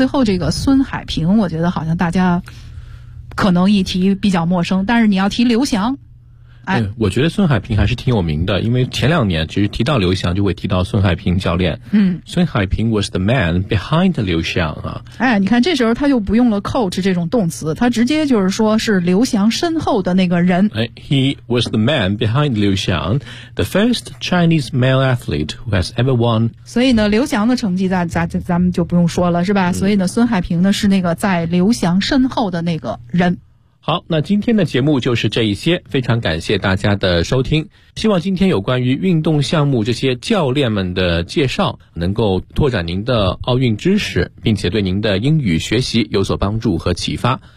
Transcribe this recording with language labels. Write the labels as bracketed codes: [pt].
[zh] 最后这个孙海平，我觉得好像大家可能一提比较陌生，但是你要提刘翔，对，我觉得孙海平还是挺有名的，因为前两年其实提到刘翔就会提到孙海平教练。嗯， [en] 孙海平 was the man behind 刘翔啊。 [zh] 哎，你看这时候他就不用了 coach 这种动词，他直接就是说是刘翔身后的那个人。 [en] 哎 ，He was the man behind 刘翔 ，the first Chinese male athlete who has ever won。 [zh] 所以呢，刘翔的成绩咱们就不用说了，是吧？嗯、所以呢，孙海平呢是那个在刘翔身后的那个人。好，那今天的节目就是这一些，非常感谢大家的收听，希望今天有关于运动项目这些教练们的介绍能够拓展您的奥运知识，并且对您的英语学习有所帮助和启发。